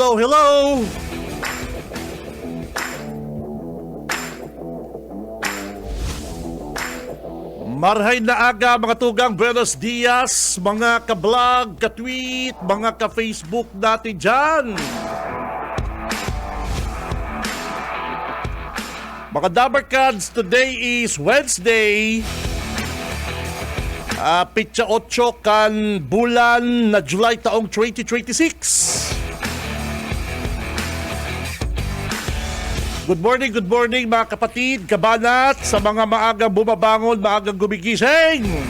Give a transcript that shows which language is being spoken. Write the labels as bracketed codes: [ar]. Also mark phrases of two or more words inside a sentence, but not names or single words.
[bik] Marhay na aga, mga tugang, [es] buenos dias, [bik] mga ka-vlog, ka-tweet, mga ka-Facebook natin dyan. [tl] Mga Dabarkads, [en] today is Wednesday. [bik] Pitsa 8 kan bulan na July taong 2026. [en] Good morning [tl] mga kapatid, kabanat, sa mga maagang bumabangon, maagang gumigising.